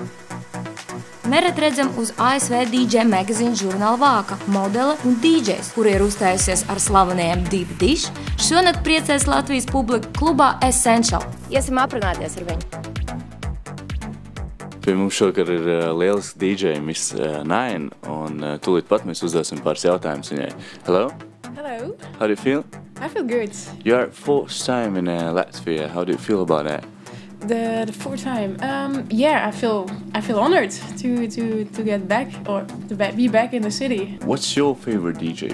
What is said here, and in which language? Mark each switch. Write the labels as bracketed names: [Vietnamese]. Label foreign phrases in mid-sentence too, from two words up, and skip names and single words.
[Latvian] Nereti redzam uz ASV DJ magazīnu žurnāla vāka, modele un DJs, kuri ir uzstājusies ar slavenajiem Deep Dish, šonakt priecēs Latvijas publiku klubā Essential. Iesim aprunāties ar viņu. Pie mums šokar ir lieliski DJ Miss Nine, un tūlīt pat mēs uzdosim pāris jautājumus viņai. [English] Hello? Hello. How do you feel? I feel good. You are first time in Latvia. How do you feel about that? The fourth time, yeah, I feel honored to get back or to be back in the city. What's your favorite DJ?